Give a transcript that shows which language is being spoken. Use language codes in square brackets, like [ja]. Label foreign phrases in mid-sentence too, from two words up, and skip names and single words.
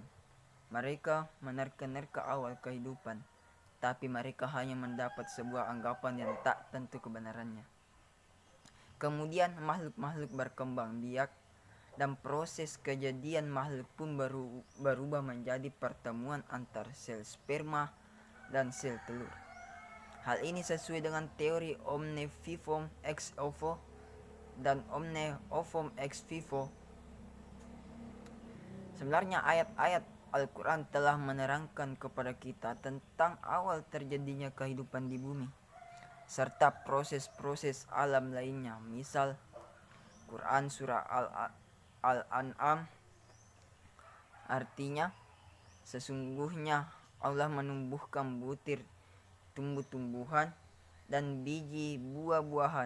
[id] Mereka menerka-nerka awal kehidupan, tapi mereka hanya mendapat sebuah anggapan yang tak tentu kebenarannya. Kemudian makhluk-makhluk berkembang biak dan proses kejadian makhluk pun berubah menjadi pertemuan antar sel sperma dan sel telur. Hal ini sesuai dengan teori [la] omne vivum ex ovo [id] dan [la] omne ovum ex vivo. [id] Sebenarnya ayat-ayat Al-Quran telah menerangkan kepada kita tentang awal terjadinya kehidupan di bumi, serta proses-proses alam lainnya. Misal, Quran surah Al-An'am artinya, sesungguhnya Allah menumbuhkan butir tumbuh-tumbuhan dan biji buah-buahan.